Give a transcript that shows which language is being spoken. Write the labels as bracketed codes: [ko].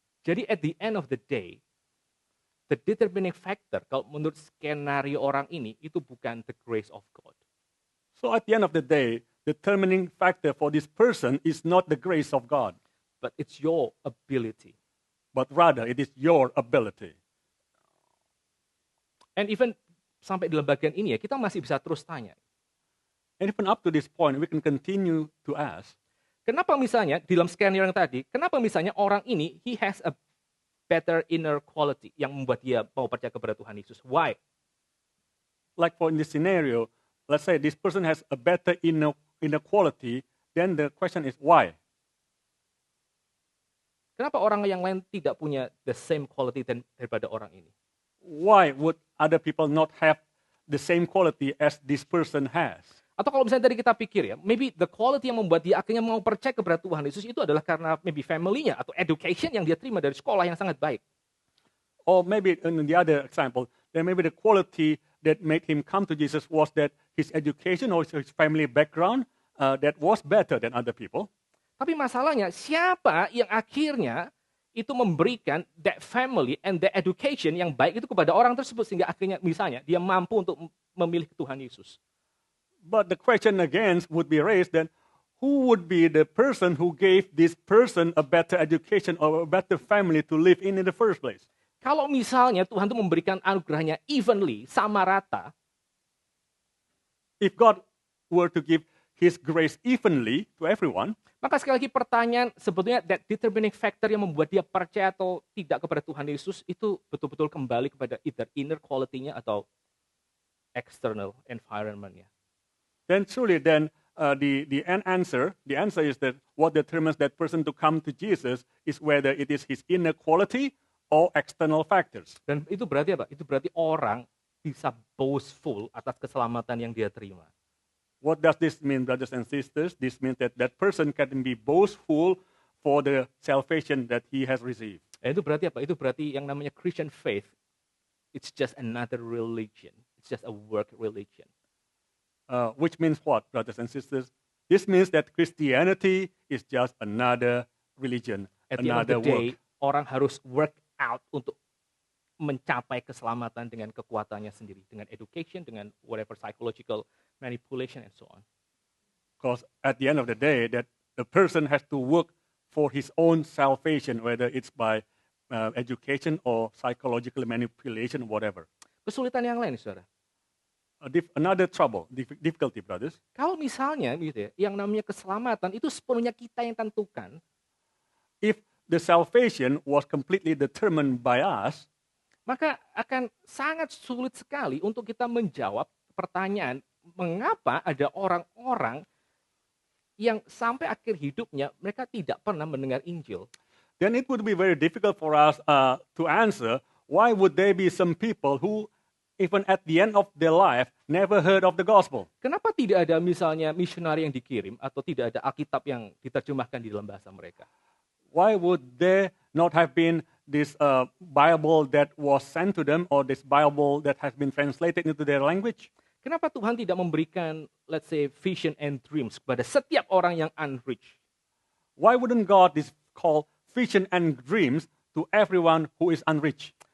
[id] Jadi [en] at the end of the day, the determining factor [id] kalau menurut skenario orang ini itu bukan [en] the grace of God. So at the end of the day, the determining factor for this person is not the grace of God, But it's your ability. but rather it is your ability. And even [id] sampai dalam bagian ini ya, kita masih bisa terus tanya. [en] And even up to this point, we can continue to ask, [id] Kenapa misalnya, di dalam skenario yang tadi, kenapa misalnya orang ini, [en] he has a better inner quality [id] yang membuat dia mau percaya kepada Tuhan Yesus. [en] Why? Like for in this scenario, let's say this person has a better inner quality, then the question is why? [id] Kenapa orang yang lain tidak punya [en] the same quality [id] daripada orang ini? [en] Why would other people not have the same quality as this person has? [id] Atau kalau misalnya tadi kita pikir ya, [en] maybe the quality [id] yang membuat dia akhirnya mau percaya kepada Tuhan Yesus itu adalah karena maybe family-nya atau education yang dia terima dari sekolah yang sangat baik. [en] Or maybe in the other example, then maybe the quality that made him come to Jesus was that his education or his family background that was better than other people. [id] Tapi masalahnya, siapa yang akhirnya itu memberikan [en] that family and the education [id] yang baik itu kepada orang tersebut sehingga akhirnya misalnya dia mampu untuk memilih Tuhan Yesus. [en] But the question again would be raised then, who would be the person who gave this person a better education or a better family to live in the first place? [id] Kalau misalnya Tuhan itu memberikan anugerahnya evenly, sama rata, [en] if God were to give His grace evenly to everyone, [id] maka sekali lagi pertanyaan sebetulnya [en] that determining factor [id] yang membuat dia percaya atau tidak kepada Tuhan Yesus itu betul-betul kembali kepada either inner quality-nya atau [en] external environment- [id] nya. [en] Then truly the answer is that what determines that person to come to Jesus is whether it is his inner quality or external factors. [id] Dan itu berarti apa? Itu berarti orang bisa boastful atas keselamatan yang dia terima. [en] What does this mean, brothers and sisters? This means that that person can be boastful for the salvation that he has received. [id] Itu berarti apa? Itu berarti yang namanya [en] Christian faith, it's just another religion. It's just a work religion. Which means what, brothers and sisters? This means that Christianity is just another religion, At the end of another the day, work. [id] orang harus [en] work out [id] untuk mencapai keselamatan dengan kekuatannya sendiri, dengan education, dengan [en] whatever psychological manipulation and so on. Because at the end of the day, that the person has to work for his own salvation, whether it's by education or psychological manipulation, whatever. [id] Kesulitan yang lain, saudara. [en] Another trouble, difficulty, brothers. [id] Kalau misalnya gitu ya, yang namanya keselamatan itu sepenuhnya kita yang tentukan, [en] If the salvation was completely determined by us, [id] maka akan sangat sulit sekali untuk kita menjawab pertanyaan mengapa ada orang-orang yang sampai akhir hidupnya mereka tidak pernah mendengar Injil. [en] then it would be very difficult for us to answer why would there be some people who, even at the end of their life, never heard of the gospel. [id] Kenapa tidak ada misalnya misionari yang dikirim atau tidak ada Alkitab yang diterjemahkan di dalam bahasa mereka? [en] Why would there not have been this Bible that was sent to them or this Bible that has been translated into their language? [id] Kenapa Tuhan tidak memberikan, [en] let's say, vision and dreams [id] kepada setiap orang yang unreached? [en] Why wouldn't God call vision and dreams to everyone who is unreached?